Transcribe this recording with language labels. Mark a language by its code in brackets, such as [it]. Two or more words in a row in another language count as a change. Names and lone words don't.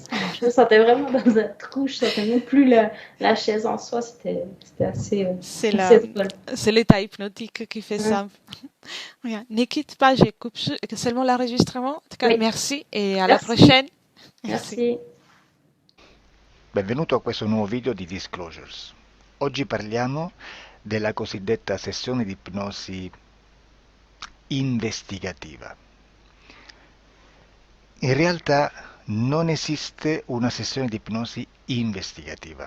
[fr] Je me sentais vraiment dans un trou. Je sentais même plus la chaise en soi. C'était assez, C'est assez drôle. c'est l'état hypnotique qui fait Mm. ça. Bien. Ne quitte pas, je coupe seulement l'enregistrement. En tout cas, Oui. merci et à la Merci. prochaine. Merci. Merci. [it] Benvenuto a questo nuovo video di Disclosures. Oggi parliamo della cosiddetta sessione di ipnosi investigativa. In realtà non esiste una sessione di ipnosi investigativa.